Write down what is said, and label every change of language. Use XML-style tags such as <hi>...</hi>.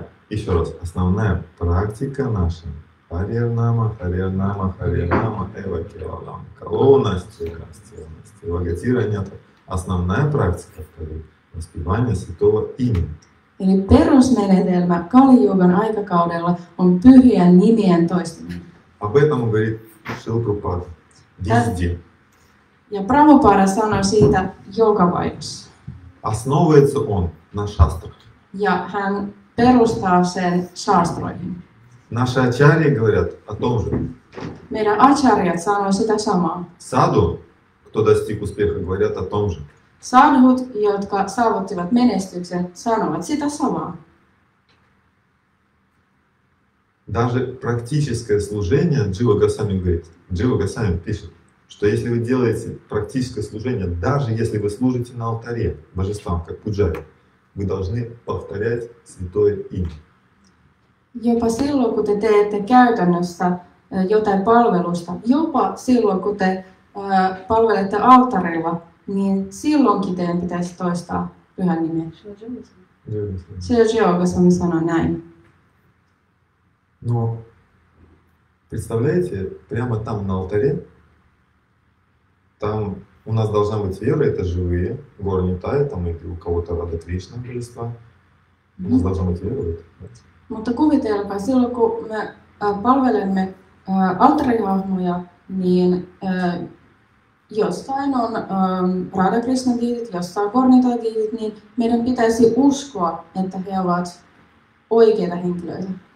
<ru>Еще раз, основная практика наша.</ru> <sa>Харьянама, Харьянама, Харьянама, Эва Киралам. Калонасти, Вагатиранята.</sa> <ru>Основная практика второй. Воспевание святого имени.</ru> <fi>Eli perusmenetelmä Kali-jugan aikakaudella on pyhien nimien toistaminen.</fi> <ru>Об этом говорит Шрила Прабхупада. Везде.</ru> <fi>Ja Prabhupada sanoi siitä joka paikassa.</fi> <ru>Основывается он на шастрах.</ru> <fi>Ja hän perustaa sen shaastroihin.</fi> <ru>Наши ачарьи говорят о том же.</ru> <fi>Meidän acharyat sanoo sitä samaa.</fi> <ru>Саду, кто достиг успеха, говорят о том же.</ru> <fi>Sadhut, jotka saavuttivat menestyksen, sanovat sitä samaa.</fi> <ru>Даже практическое служение, Джива Госвами говорит, Джива Госвами пишет, что если вы делаете практическое служение, даже если вы служите на алтаре божествам, как пуджари, вы должны повторять святое имя.</ru> <fi>Jopa silloin, kun te teette käytännössä jotain palvelusta, jopa silloin, kun te palvelette alttarilla, niin silloinkin teidän pitäisi toistaa pyhän nimen. Sergio Goswami sanoi näin.</fi> <ru>Но представляете, прямо там на алтаре, там у нас должна быть вера, это живые, гора Нитая, там или у кого-то Рада Кришна божества. У нас должна быть вера в это.</ru> <fi>Mutta kuvitelkaa, silloin kun me palvelemme alttarihahmoja, niin jossain on Radha Krishnan diitit, jossain Gornita diitit, niin meidän pitäisi uskoa, että he ovat oikeita henkilöitä.</fi>